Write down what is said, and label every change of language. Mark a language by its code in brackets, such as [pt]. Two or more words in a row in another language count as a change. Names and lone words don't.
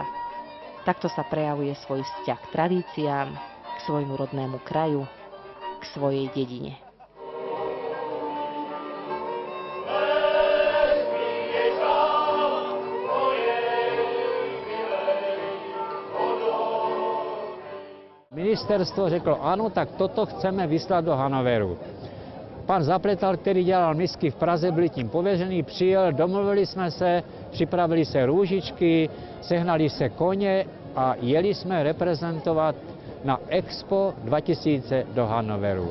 [sk] Takto sa prejavuje svoj vzťah k tradíciám, k svojmu rodnému kraju, k svojej dedine. [cs] Ministerstvo řeklo, ano, tak toto chceme vyslat do Hanoveru. Pan Zapletal, který dělal misky v Praze, byl tím pověřený, přijel, domluvili jsme se, připravili se růžičky, sehnali se koně a jeli jsme reprezentovat na Expo 2000 do Hanoveru.